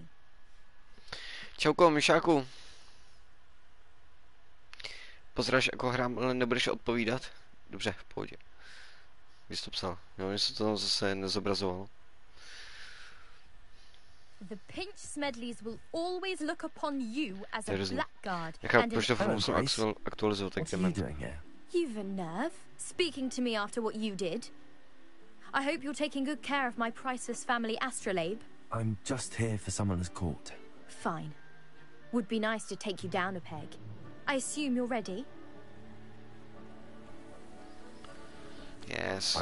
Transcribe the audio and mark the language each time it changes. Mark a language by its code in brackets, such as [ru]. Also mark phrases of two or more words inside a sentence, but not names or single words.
[cs] Čauko, myšáku. Pozdrav, jako hrám, ale nebudeš odpovídat? Dobře, v pohodě. Když to psal, jo, že se to tam zase nezobrazovalo. [en] The Pinch Smedleys will always look upon you as a blackguard [cs] and proč to musím aktualizovat, tak jdeme. [en] You've a nerve, speaking to me after what you did. I hope you're taking good care of my priceless family astrolabe. I'm just here for someone's court. Fine. Would be nice to take you down a peg. I assume you're ready? Yes.